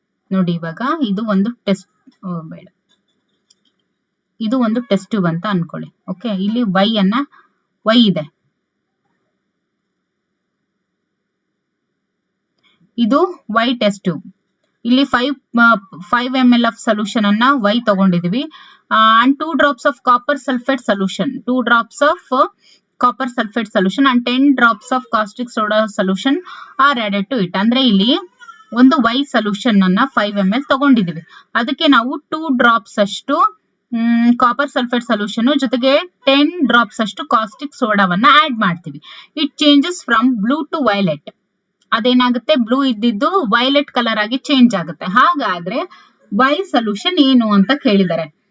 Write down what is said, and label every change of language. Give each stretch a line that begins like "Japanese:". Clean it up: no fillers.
Kannada: ನೋಡಿ, ಇವಾಗ ಇದು ಒಂದು ಟೆಸ್ಟ್ ಬೇಡ, ಇದು ಒಂದು ಟೆಸ್ಟ್ ಟ್ಯೂಬ್ ಅಂತ ಅನ್ಕೊಳ್ಳಿ. ಓಕೆ, ಇಲ್ಲಿ Y ಇದೆ. ಇದು Y ಟೆಸ್ಟ್ ಟ್ಯೂಬ್. ಇಲ್ಲಿ 5 ml ಆಫ್ ಸೊಲ್ಯೂಷನ್ ಅನ್ನ Y ತಗೊಂಡಿದೀವಿ.
English: And 2 drops of copper sulfate solution, 2 drops of copper sulfate solution and 10 drops of caustic soda solution are added to it.
Kannada: ಅಂದ್ರೆ ಇಲ್ಲಿ ಒಂದು Y ಸೊಲ್ಯೂಷನ್ ಅನ್ನ 5 ml ತಗೊಂಡಿದೀವಿ. ಅದಕ್ಕೆ ನಾವು 2 drops ಅಷ್ಟು copper sulphate solution ಜೊತೆಗೆ 10 drops ಅಷ್ಟು ಕಾಸ್ಟಿಕ್ ಸೋಡಾವನ್ನ ಆಡ್ ಮಾಡ್ತೀವಿ.
English: It changes from blue to violet.
Kannada: ಅದೇನಾಗುತ್ತೆ? ಬ್ಲೂ ಇದ್ದಿದ್ದು ವೈಲೆಟ್ ಕಲರ್ ಆಗಿ ಚೇಂಜ್ ಆಗುತ್ತೆ. ಹಾಗಾದ್ರೆ Y ಸೊಲ್ಯೂಷನ್ ಏನು ಅಂತ ಕೇಳಿದ್ದಾರೆ.